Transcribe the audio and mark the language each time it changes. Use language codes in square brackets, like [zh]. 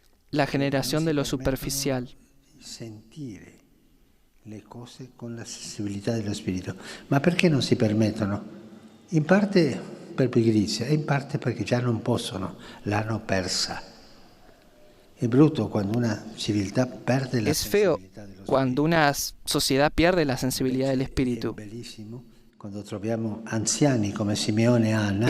[es] La generación de lo superficial. [it] Sentire le cose con la sensibilità dello spirito. Ma perché non si permettono? In parte per pigrizia e in parte perché già non possono, l'hanno persa. È brutto quando una civiltà perde la sensibilità dello spirito. [es] Cuando una sociedad pierde la sensibilidad del espíritu. [it] È bellissimo quando troviamo anziani come Simeone e Anna.